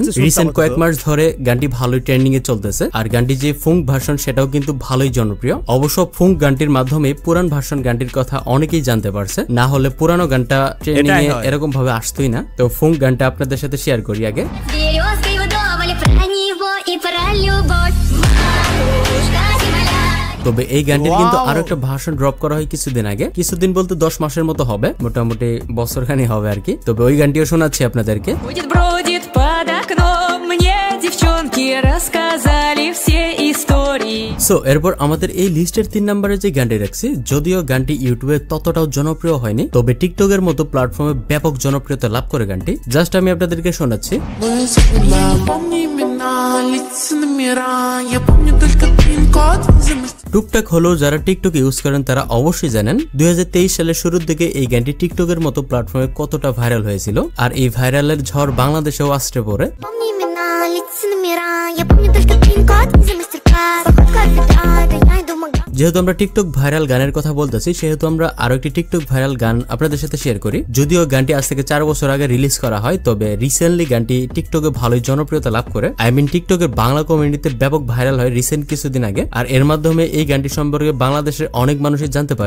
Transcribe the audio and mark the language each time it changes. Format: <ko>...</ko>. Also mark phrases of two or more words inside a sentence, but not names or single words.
<bn>রিসেন্ট কয়েক মাস ধরে গানটি ভালোই ট্রেন্ডিং এ চলতেছে, আর গানটি যে</bn> <en>funk version</en> <bn>সেটাও কিন্তু ভালোই জনপ্রিয়। অবশ্য ফঙ্ক গানটির মাধ্যমে পুরান ভার্সন গানটির কথা অনেকেই জানতে পারছে, না হলে পুরানো গানটা ট্রেন্ডিং এ এরকম ভাবে আসতোই না। তো ফঙ্ক গানটা আপনাদের সাথে শেয়ার করি আগে।</bn> <ru>про него и про любовь. Матушка земля.</ru> <bn>তবে এই গানটির কিন্তু আরো একটা ভার্সন ড্রপ করা হয় কিছুদিন আগে, কিছুদিন বলতে 10 মাসের মতো হবে, মোটামুটি বছরখানি হবে আর কি। তবে ওই গানটিও শোনাচ্ছি আপনাদেরকে।</bn> <ru>Бродит под окном, мне девчонки рассказали все истории.</ru> <bn>সো এরপর আমাদের এই লিস্টের 3 নম্বরে যে গানটি রাখছি, যদিও গানটি ইউটিউবে ততটাও জনপ্রিয় হয়নি, তবে টিকটকের মতো প্ল্যাটফর্মে ব্যাপক জনপ্রিয়তা লাভ করে গানটি। জাস্ট আমি আপনাদেরকে শোনাচ্ছি। টুকটাক হলেও যারা টিকটক ইউজ করেন তারা অবশ্যই জানেন 2023 সালের শুরুর দিকে এই গানটি টিকটকের মতো প্ল্যাটফর্মে কতটা ভাইরাল হয়েছিল, আর এই ভাইরালের ঝড় বাংলাদেশেও আসতে পড়ে।</bn> <ru>Помни имена, лица, номера. Я помню только пин-код за мастер-класс. Походка от бедра, да я иду в магазин.</ru> <bn>যেহেতু আমরা টিকটক ভাইরাল গানের কথা বলতেছি, সেহেতু আমরা আরো একটি টিকটক ভাইরাল গান আপনাদের সাথে শেয়ার করি। যদিও গানটি আজ থেকে 4 বছর আগে রিলিজ করা হয়, তবে রিসেন্টলি গানটি টিকটকে ভালোই জনপ্রিয়তা লাভ করে। টিকটকের বাংলা কমিউনিটিতে ব্যাপক ভাইরাল হয় রিসেন্ট কিছুদিন আগে, আর এর মাধ্যমে এই গানটি সম্পর্কে বাংলাদেশের অনেক মানুষই জানতে পারে।</bn>